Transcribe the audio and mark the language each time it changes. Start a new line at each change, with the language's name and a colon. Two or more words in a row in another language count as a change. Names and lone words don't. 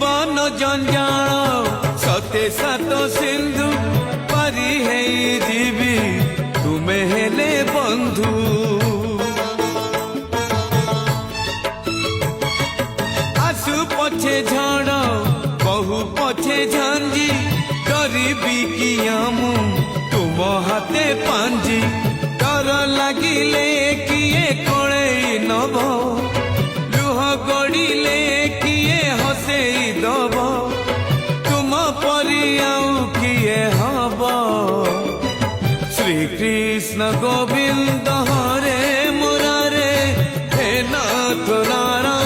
Odia: ଜୀବନ ଜଞ୍ଜାଳ ସତେ ସାତ ସିନ୍ଧୁ ପାରି ହେଇ ଯିବି ତୁମେ ହେଲେ ବନ୍ଧୁ। ଆସୁ ପଛେ ଝଡ଼ ବହୁ ପଛେ ଝଞ୍ଜି କରିବି କିଆ ମୁଁ ତୁମ ହାତେ ପାଞ୍ଜି। ଡର ଲାଗିଲେ କିଏ କଳେଇ ନବ ଲୁହ ଗଡ଼ିଲେ କିଏ ହସେଇ ଦବ ତୁମ ପରି ଆଉ କିଏ ହବ।
Sanskrit: শ্রীকৃষ্ণ গোবিন্দ হরে মুরারে হে নাথ